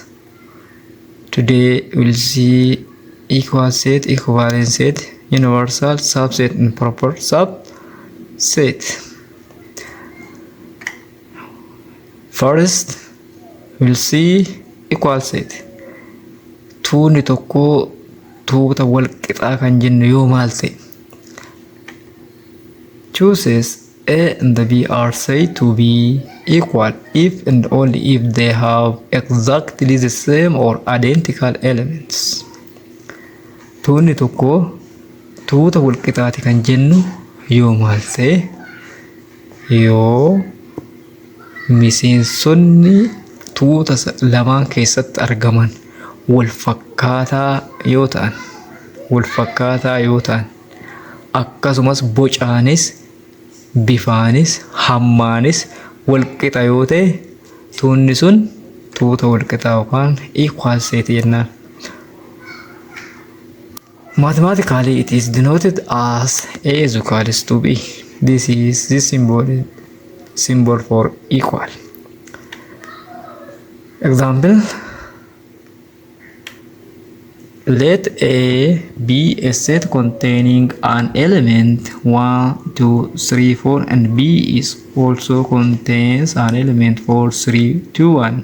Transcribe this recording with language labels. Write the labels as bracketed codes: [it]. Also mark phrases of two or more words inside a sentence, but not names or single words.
[en] Today we'll see equal set, equivalent set, universal subset and proper subset. First, we'll see equal set. [om] Tuuni tokko tuuta wal qixaa kan jennu yoo maal ta'e. [en] Chooses A and B are said to be equal if and only if they have exactly the same or identical elements. [om] Tuuni tokko tuuta wal qixaati kan jennu yoo maal ta'e, yoo miseensonni tuuta lamaan keessatti argaman wal fakkaataa yoo ta'an, akkasumas bocaanis bifaanis hammaanis wal qixa yoo ta'e, tuunni sun tuuta wal qixaa yookaan [en] equal set [om] jennaan. [en] Mathematically, it is denoted as A is equals to B. This is the symbol for equal. Example: let A be a set containing an element 1, 2, 3, 4, and B is also contains an element 4, 3, 2, 1.